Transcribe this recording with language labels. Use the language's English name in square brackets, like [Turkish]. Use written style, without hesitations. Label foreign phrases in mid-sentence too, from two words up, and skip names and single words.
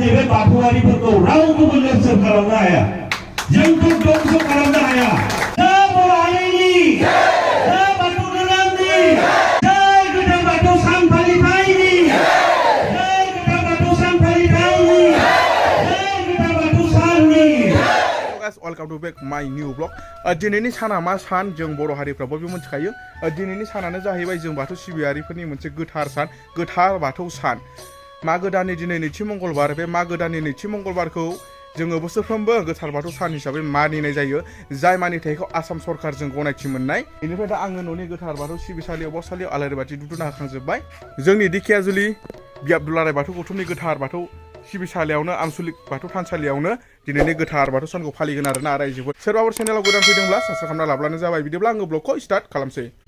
[Bodo] बाथौआरिफोरखौ रावखौबो नेरसोन खालामनो हाया जोंखौ दंस खालामनो हाया जय बर' हारिनि जय बाथौ धोरोमनि जय गोथार बाथौ सान फालिथायनि जय गोथार बाथौ सान फालिथायनि जय गोथार बाथौ साननि [English] welcome to back my new blog [Bodo] दिनैनि साना मा सान जों बर' हारिफ्रा बयबो मिथिखायो दिनैनि सानानो जाहैबाय जों बाथौ सिबियारिफोरनि मोनसे गोथार सान गोथार बाथौ सान मागो दाननि दिनै नैथि मंगलबार बे मागो दाननि नैथि मंगलबारखौ जोङो बोसोरफ्रोमबो गोथार बाथौ सान हिसाबै मानिनाय जायो जाय मानिथायखौ आसाम सरकारजों गनायथि मोननाय बेनिफ्राय दा आङो न'नि गोथार बाथौ सिबिसालियाव बावसालियाव आलारि बाथि दुदुना होखांजोब्बाय जोंनि दिखियाजुलि बि आब्दुल्लाराय बाथौ गौथुमनि गोथार बाथौ सिबिसालियावनो आनसलिक बाथौ थानसालियावनो दिनैनि गोथार बाथौ सानखौ फालिगोन आरोना रायजोफोर सोरबाफोर चेनेलाव गोदान फैदोंब्ला साबस्क्राइब खालामना लाब्लानो जाबाय बिदिब्ला आङो ब्लगखौ स्टार्ट खालामसै